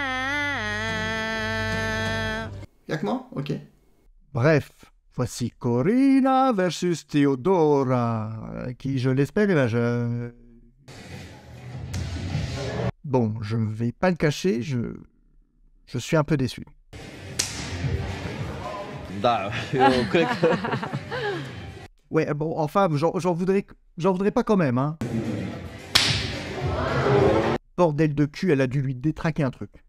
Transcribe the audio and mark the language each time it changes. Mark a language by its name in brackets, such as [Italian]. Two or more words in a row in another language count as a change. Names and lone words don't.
[French] Y'a que moi? Ok. Bref. Voici Corina versus Theodora, qui, je l'espère, est majeure. Bon, je ne vais pas le cacher, je suis un peu déçu. [Romanian] Da, eu cred că... [French] Ouais, bon, enfin, j'en voudrais pas quand même, hein. Bordel de cul, elle a dû lui détraquer un truc.